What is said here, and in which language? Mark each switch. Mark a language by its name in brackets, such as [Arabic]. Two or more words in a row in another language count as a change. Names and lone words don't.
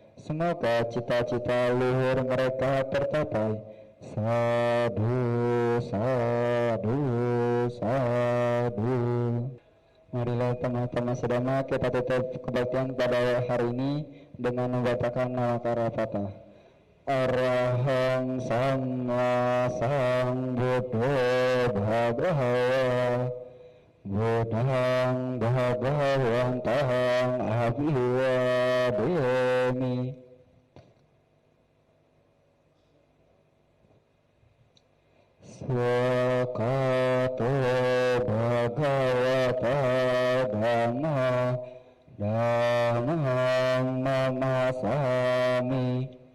[Indonesian] Semoga cita-cita luhur mereka tercapai. [Pali] Sadu, sadu, sadu. [Indonesian] Marilah teman-teman sedama kita tutup kebaktian pada hari ini dengan membacakan nama Fatah. [Pali] Arahang Sama Sambuddho Bhagawa Buddhang Bhagawantang Abhivademi. Swakato Bhagavata Dhamma Dhammam Namasami.